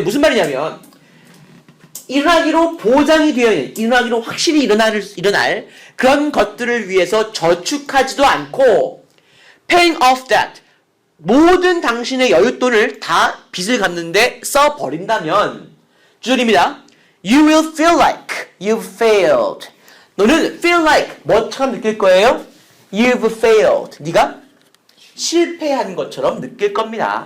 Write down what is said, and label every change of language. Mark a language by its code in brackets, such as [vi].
[ko] 무슨 말이냐면 일어나기로 보장이 되어 있는, 일어나기로 확실히 일어날 그런 것들을 위해서 저축하지도 않고 [en] paying off debt. [ko] 모든 당신의 여윳돈을 다 빚을 갚는데 써버린다면 주절입니다. [en] You will feel like you've failed. [ko] 너는 [en] feel like [ko] 뭐처럼 느낄 거예요? [en] You've failed. [ko] 네가 실패한 것처럼 느낄 겁니다.